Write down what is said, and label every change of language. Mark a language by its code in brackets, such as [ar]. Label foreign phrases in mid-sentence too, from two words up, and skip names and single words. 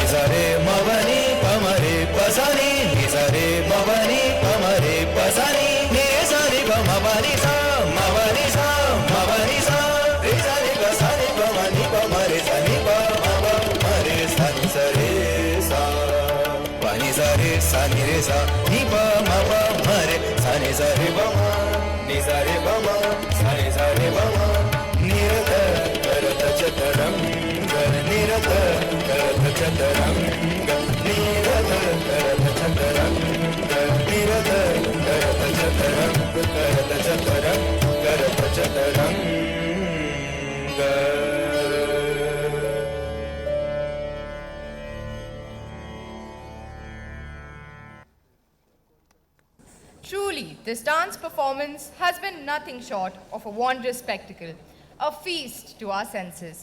[hi] सरे ममनी पमरे प सा नी नी सरे ममनी पमरे प सा नी नी सा नी प ममनी सा ममनी सा ममनी सा रे सा नी प सा नी पमनी पमरे सा नी प मरे सा नी सरे सा पनी सा रे सा नी रे सा नी प म प म रे सा नी सा रे प म नी सा रे प म सा नी सा रे प म निरत करत चतरम गर निरत करत चतरम गर निरत करत चतरम गर निरत करत चतरम करत चतरम गर [en] Truly, this dance performance has been nothing short of a wondrous spectacle, a feast to our senses.